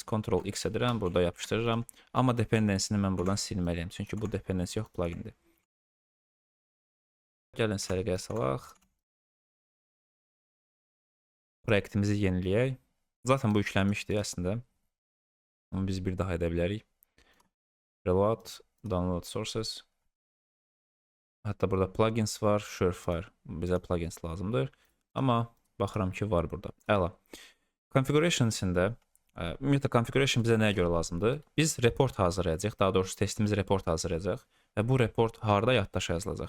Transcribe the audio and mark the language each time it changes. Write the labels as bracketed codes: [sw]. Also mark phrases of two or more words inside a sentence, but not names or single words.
[az] Ctrl-X edirəm, burada yapışdırıram. Amma dependency-ni mən buradan silməliyəm, çünki bu dependency yox, plugindir. Gəlin səliqəyə salaq. Proyektimizi yeniləyək. Zaten bu yüklənmişdir əslində. Onu biz bir daha edə bilərik. [en] Reload, download sources. [az] Hətta burada plugins var, Surefire. Bizə plugins lazımdır. Amma baxıram ki, var burada. Əla. Configuration içində, ümumiyyətlə configuration bizə nəyə görə lazımdır? Biz report hazırlayacaq, daha doğrusu testimiz report hazırlayacaq və bu report harda yaddaşa yazılacaq?